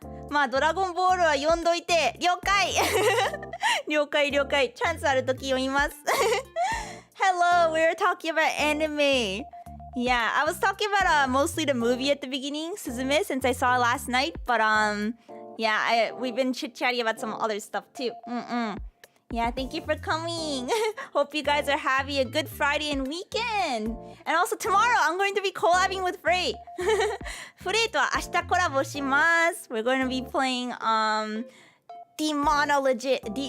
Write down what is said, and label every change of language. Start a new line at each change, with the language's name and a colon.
Japanese: まあドラゴンボールは読んどいて了解。了解。チャンスあるとき読みます。
English: Hello, we're talking about anime. Yeah, I was talking about mostly the movie at the beginning, Suzume, since I saw it last night. But yeah, we've been chit-chatting about some other stuff too. Yeah, thank you for coming. Hope you guys are having a good Friday and weekend. And also tomorrow, I'm going to be collabing with Frey.
Japanese: Frey とは明日コラボします。
English: We're going to be playing Demonologist.